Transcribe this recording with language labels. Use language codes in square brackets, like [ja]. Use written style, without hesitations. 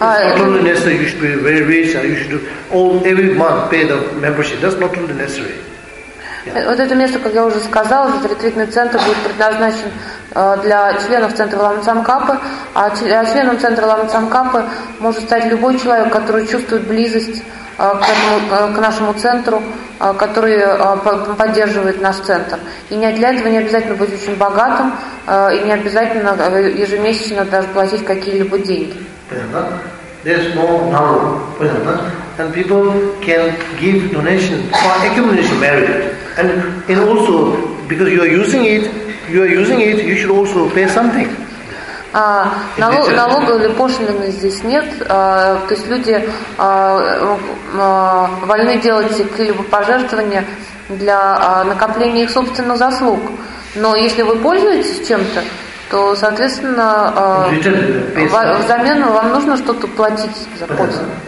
[en] It's not only necessary you should be very rich, or you should all every month pay the membership. That's not only necessary. [ru] Вот это место, как я уже сказала, этот ретритный центр будет предназначен для членов центра Лама Цанкапы, а членом центра Лама Цанкапы может стать любой человек, который чувствует близость к нашему центру, который поддерживает наш центр. И для этого не обязательно быть очень богатым, и не обязательно ежемесячно даже платить какие-либо деньги. [en] There's no narrow, and people can give donation for accumulation merit, and also because you are using it, you should also pay something. [ru] Налога или пошлины здесь нет, то есть люди вольны делать какие-либо пожертвования для накопления их собственных заслуг. Но если вы пользуетесь чем-то, то, соответственно, взамен вам нужно что-то платить за пользу.